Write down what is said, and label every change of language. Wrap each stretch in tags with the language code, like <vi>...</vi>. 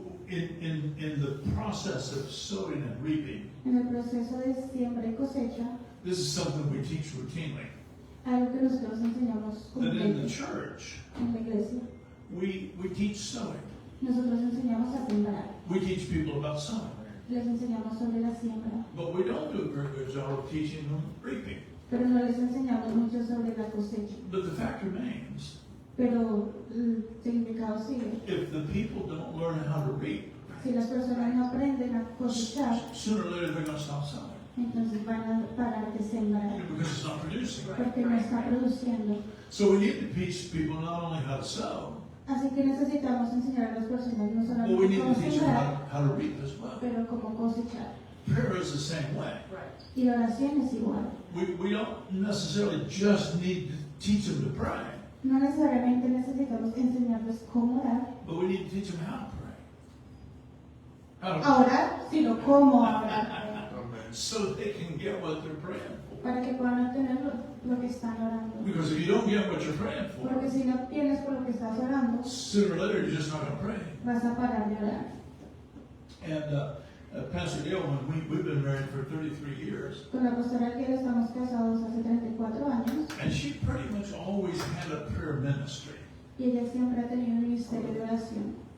<en>In the process of sowing and reaping,</en> <es>En el proceso de siembra y cosecha,</es> <en>this is something we teach routinely.</en> <es>algo que nosotros enseñamos</es> <en>That in the</en> <es>completo</es> <en>church,</en> <es>en la iglesia.</es> <en>we teach sowing.</en> <es>Nosotros enseñamos a sembrar.</es> <en>We teach people about sowing.</en> <es>Les enseñamos sobre la siembra.</es> <en>But we don't do a very good job of teaching them reaping.</en> <es>Pero no les enseñamos mucho sobre la cosecha.</es> <en>But the fact remains,</en> <es>Pero el significado sigue.</es> <en>if the people don't learn how to reap,</en> <es>Si las personas no aprenden a cosechar,</es> <en>sooner or later they're going to stop sowing</en> <es>entonces van a parar de sembrar.</es> <en>because it's not producing.</en> <es>Porque no está produciendo.</es> <en>So we need to teach people not only how to sow,</en> <es>Así que necesitamos enseñar a las personas no</es> <en>but we</en> <es>solamente</es> <en>need</en> <es>cómo</es> <en>to teach them</en> <es>sembrar,</es> <en>how to reap as well.</en> <es>pero cómo cosechar.</es> <en>prayer is the same way. Right.</en> <es>Y la oración es igual.</es> <en>We don't necessarily just need to teach them to pray,</en> <es>No necesariamente necesitamos enseñarles cómo orar,</es> <en>but we need to teach them how to pray. How to</en> <es>a orar, sino cómo orar,</es> <en>so they can get what they're praying for.</en> <es>para que puedan obtener lo que están orando.</es> <en>Because if you don't get what you're praying for,</en> <es>Porque si no tienes por lo que estás orando,</es> <en>sooner or later you're just not going to pray.</en> <es>vas a parar de orar.</es> <en>And Pastor Dale, we've been married for 33 years,</en> <es>Con la pastora Kiel estamos casados hace 34 años</es> <en>and she pretty much always had a prayer ministry.</en> <es>y ella siempre ha tenido un ministerio de oración.</es>